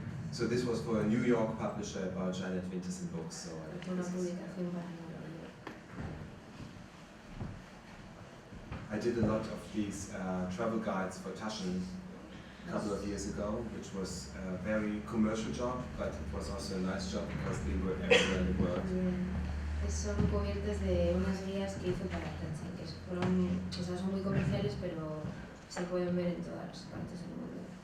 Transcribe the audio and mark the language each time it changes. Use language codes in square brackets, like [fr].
[en] So this was for a New York publisher about Janet Winterson books. So [es] Una publicación para Nueva York. [en] I did a lot of these travel guides for Taschen a couple of years ago, which was a very commercial job, but it was also a nice job because they were everywhere in the world. [es] Son cubiertas de unas guías que hizo para trece, que fueron, o sea, son muy comerciales, pero se pueden ver en todas las partes del mundo.